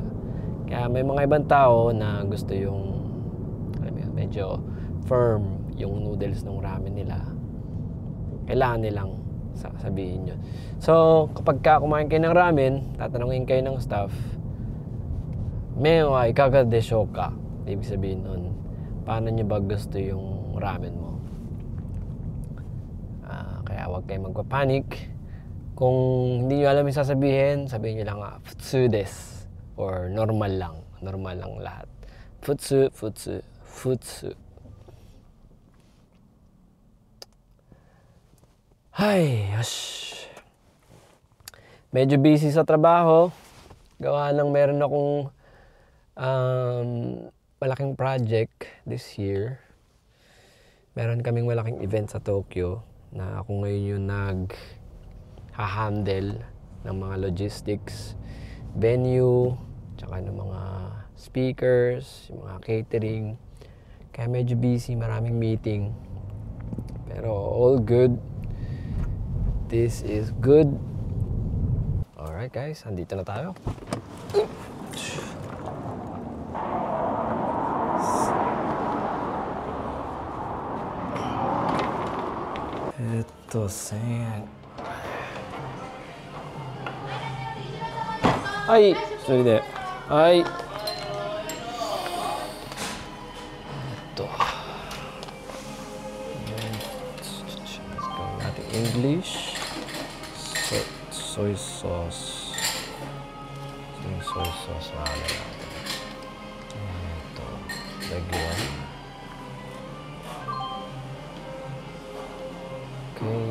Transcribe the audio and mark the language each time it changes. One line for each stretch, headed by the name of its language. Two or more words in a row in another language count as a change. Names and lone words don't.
Filipino: Kaya may mga ibang tao na gusto yung medyo firm yung noodles ng ramen nila. Kailangan nilang sabihin yun. So, kapag kumain kayo ng ramen, tatanungin kayo ng staff,
Japanese: "麺はいかがでしょうか?"
Filipino: Ibig sabihin nun, paano nyo ba gusto yung ramen mo? Kaya huwag kayong magpapanik. Kung hindi nyo alam yung sasabihin, sabihin nyo lang
Japanese: 普通です,
Filipino: or normal lang lahat. Futsu. Ay, yosh. Medyo busy sa trabaho. Gawa ng meron akong malaking project
English: this year.
Filipino: Meron kaming malaking event sa Tokyo na ako ngayon yung nag-handle ng mga logistics, venue, tsaka ng mga speakers, yung mga catering. Kaya medyo busy, maraming meeting.
English: Pero all good. This is good. Alright guys,
Filipino: andito na tayo. Ito, sen. Ay, sorry de. Ay. Ito.
English: Let's go
Filipino: natin English.
English: Soy sauce.
Filipino: Yung
English: soy sauce
Filipino: na natin. Ito.
English: Regular. Okay.